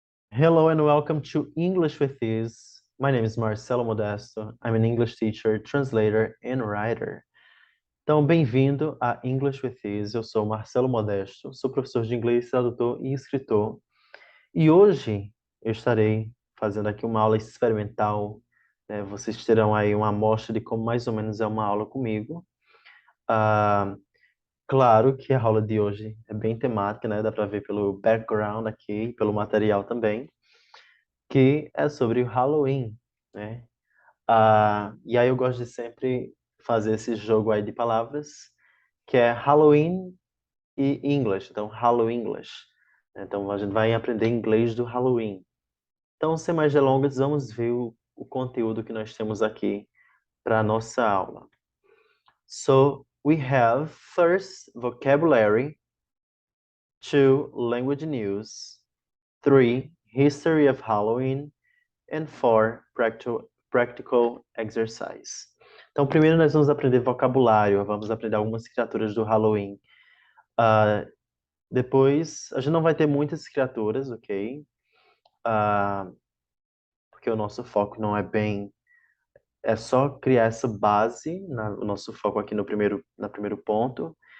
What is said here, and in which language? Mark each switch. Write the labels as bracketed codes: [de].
[en] Hello and welcome to English with Ease. My name is Marcelo Modesto. I'm an English teacher, translator, and writer. [pt] Então, bem-vindo a English with Ease. Eu sou Marcelo Modesto, sou professor de inglês, tradutor e escritor. E hoje eu estarei fazendo aqui uma aula experimental, né? Vocês terão aí uma amostra de como mais ou menos é uma aula comigo. Claro que a aula de hoje é bem temática, né? Dá para ver pelo background aqui, pelo material também, que é sobre o Halloween, né? E aí eu gosto de sempre fazer esse jogo aí de palavras, que é Halloween e English. Então, Hallow English. Então, a gente vai aprender inglês do Halloween. Então, sem mais delongas, vamos ver o conteúdo que nós temos aqui para a nossa aula. [en] So, we have first vocabulary, 2 language news, 3 history of Halloween, and 4 practical exercise. [pt] Então, primeiro nós vamos aprender vocabulário, vamos aprender algumas criaturas do Halloween. Depois, a gente não vai ter muitas criaturas, ok? Porque o nosso foco não é bem... É só criar essa base, o nosso foco aqui no primeiro ponto.